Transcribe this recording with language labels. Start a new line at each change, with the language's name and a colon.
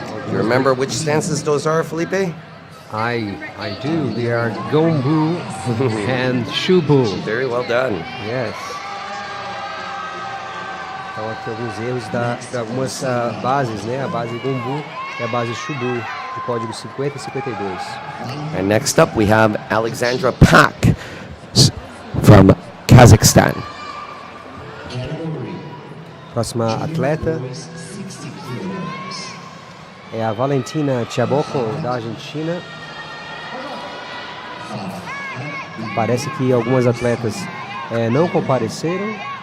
English: You remember which stances those are, Felipe? I do. They are Gombu and Shubu. Very well done. Yes.
Portuguese: Então aqui alguns erros de algumas bases, né? A base Gombu e a base Shubu, de código 50 e 52.
English: And next up we have Alexandra Pak from Kazakhstan.
Portuguese: Próxima atleta é a Valentina Tchaboco, da Argentina. Parece que algumas atletas não compareceram.